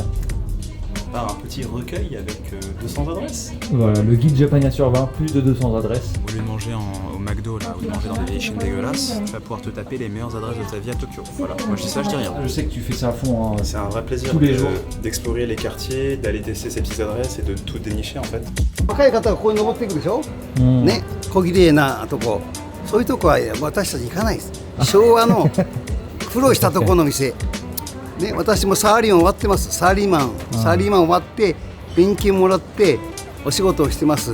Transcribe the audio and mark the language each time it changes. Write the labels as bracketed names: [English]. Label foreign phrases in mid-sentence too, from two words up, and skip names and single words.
[French] Un petit recueil avec 200 adresses. Voilà, le guide Japania sur 20, plus de 200 adresses. Au lieu de manger au McDo, là, ou de manger dans des vieilles chaînes dégueulasses, tu vas pouvoir te taper les meilleures adresses de ta vie à Tokyo. Voilà, moi je dis ça, je dis rien. Je sais que tu fais ça à fond. Hein, c'est un vrai plaisir tous les jours d'explorer les quartiers, d'aller tester ces petites adresses et de tout dénicher en fait. [Japanese] 若い方がここに登っていくでしょ、ね、小綺麗なとこ、そういうとこは私たち行かないです。昭和の苦労したところの店。ね、私もサラリーマン終わってます。サラリーマン終わって勉強もらってお仕事をしてます。